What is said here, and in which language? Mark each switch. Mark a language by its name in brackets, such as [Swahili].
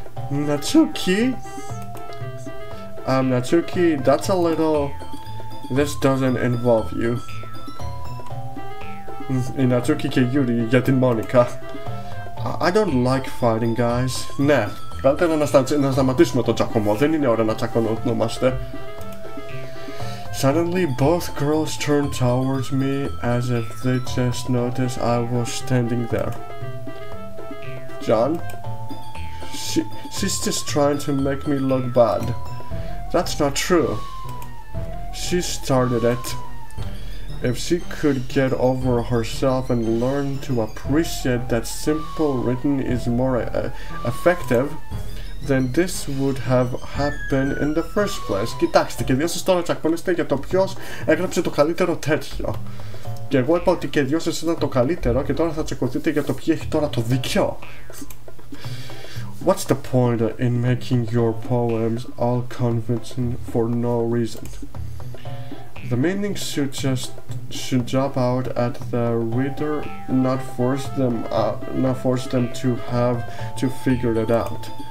[English] Natsuki? Natsuki, that's a little... This doesn't involve you. [Greek] Η Natsuki και Yuri για την Monica. [English] I don't like fighting, guys. [Greek] Ναι, καλύτερα να σταματήσουμε το τσακωμό. Δεν είναι ώρα να τσακωνόμαστε. [English] Suddenly, both girls turned towards me as if they just noticed I was standing there. John? She's just trying to make me look bad. That's not true. She started it. If she could get over herself and learn to appreciate that simple written is more effective, then this would have happened in the first place. [Greek] Κοιτάξτε, και δύο σας τώρα τσακώνεστε για το ποιος έγραψε το καλύτερο τέτοιο. Και εγώ είπα ότι και δυο σας ήταν το καλύτερο και τώρα θα τσακωθείτε για το ποιο έχει τώρα το δίκιο. [English] What's the point in making your poems all convincing for no reason? The meaning should jump out at the reader, not force them to have to figure it out.